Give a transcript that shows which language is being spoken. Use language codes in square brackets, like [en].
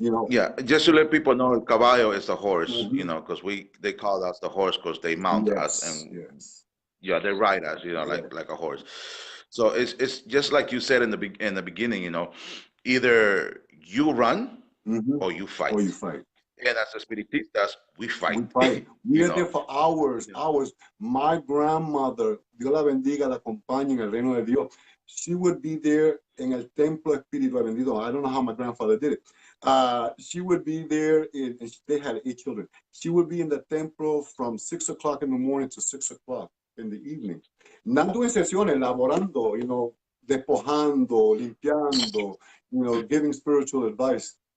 [en] Yeah, just to let people know, [es] el caballo [en] is the horse, because they call us the horse because they mount us, and yeah, they ride us, like a horse. So it's just like you said in the beginning, either you run or you fight. And as a spiritistas, we fight. We are there for hours. My grandmother, [es] Dios la bendiga, la acompañe en el reino de Dios. [en] She would be there [es] en el templo espiritual bendito. [en] I don't know how my grandfather did it. She would be there, and they had 8 children. She would be in the templo from 6 o'clock in the morning to 6 o'clock in the evening. Not doing sesiones, [es] laborando, despojando, limpiando, [en] giving spiritual advice.